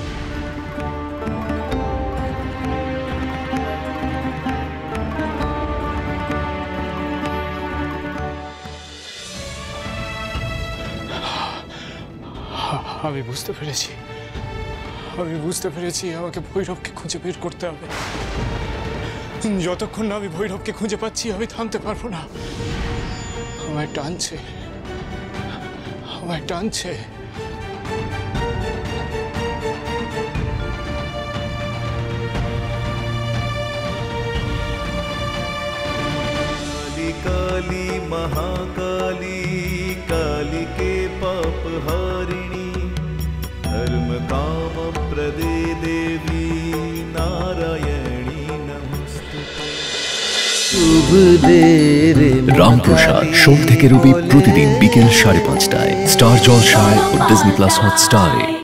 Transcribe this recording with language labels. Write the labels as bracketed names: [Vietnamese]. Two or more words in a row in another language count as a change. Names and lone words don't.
[Bangla] আমি বুঝতে পেরেছি আমাকে ভৈরবকে খুঁজে বের করতে হবে। যতক্ষণ না আমি ভৈরবকে খুঁজে পাচ্ছি আমি থামতে পারবো না। আমায় টানছে। [Sanskrit] काली महाकाली कालिके पापहारिणी धर्म काम प्रदे देवी नारायणी नमस्तुते। [Bangla] রামপ্রসাদ সোম থেকে রবি প্রতিদিন বিকেল 5:30টায় স্টার জলসায় ও ডিজনি প্লাস হটস্টারে।